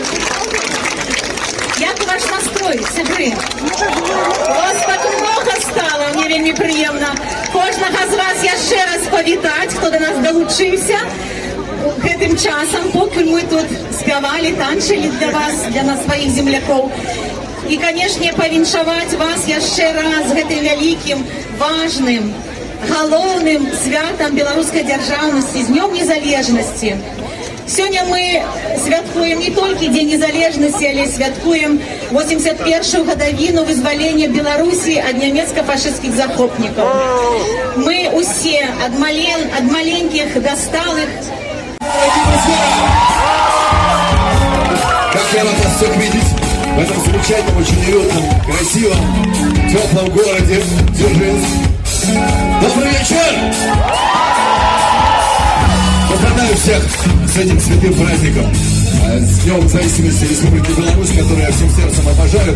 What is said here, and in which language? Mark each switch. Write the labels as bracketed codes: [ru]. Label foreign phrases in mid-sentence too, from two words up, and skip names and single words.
[uk] Як ваш настрой, сябри? Вас так много стало, мені вельми приємно. Кожного з вас я ще раз повітати, хто до нас долучився гэтым часом, поки ми тут співали, танчили для вас, для своїх земляків. І, [be] конечно, повіншаваць вас яшчэ раз гэтым вялікім, важным, галоўным святам беларускай дзяржаўнасці, з Днём незалежнасці. Сёння мы святкуем не толькі Дзень незалежнасці, але святкуем 81-ю гадавіну вызвалення Беларусі ад нямецка-фашысцкіх захопнікаў. Мы усе ад маленькіх да сталых [ru] всех видеть в этом замечательном, очень уютном, красивом, теплом городе Дзержинск. Добрый вечер! Поздравляю всех с этим святым праздником. С Днем Независимости Республики Беларусь, которую я всем сердцем обожаю.